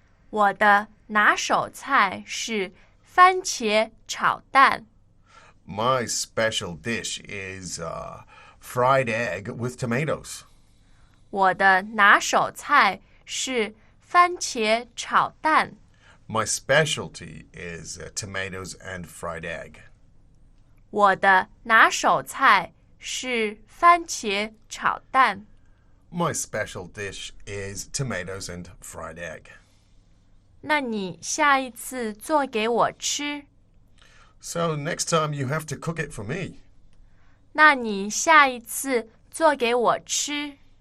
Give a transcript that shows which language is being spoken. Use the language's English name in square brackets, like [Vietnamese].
[Chinese] 我的拿手菜是番茄炒蛋。 [English] My special dish is fried egg with tomatoes. [Chinese] 我的拿手菜是番茄炒蛋。 [English] My specialty is tomatoes and fried egg. [Chinese] 我的拿手菜是番茄炒蛋。 [English] My special dish is tomatoes and fried egg. [Chinese] 那你下一次做给我吃。 [English] So next time you have to cook it for me. [Chinese] 那你下一次做给我吃。